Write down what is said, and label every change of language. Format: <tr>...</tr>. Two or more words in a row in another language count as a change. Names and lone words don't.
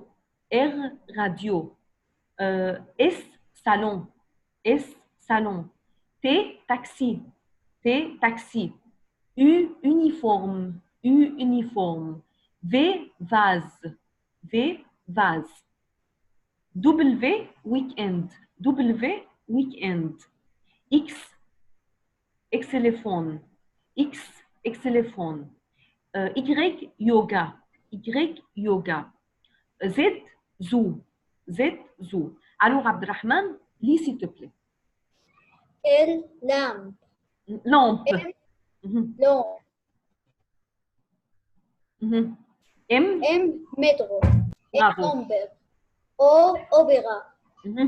<fr>R, radio. S, salon. S, salon. T, taxi. T, taxi. U, uniforme. U, uniforme. V, vase. V, vase. W, weekend. W, weekend. X, xylophone. X, xylophone. Y, yoga. Y, yoga. Z, zoo. Z, zoo. Alors, Abdelrahman, lis s'il te plaît. L, lampe, Lampe. M, Mhm, long, mhm. M, M, métro, N, bravo. nombre, O, opéra, Mhm.</fr>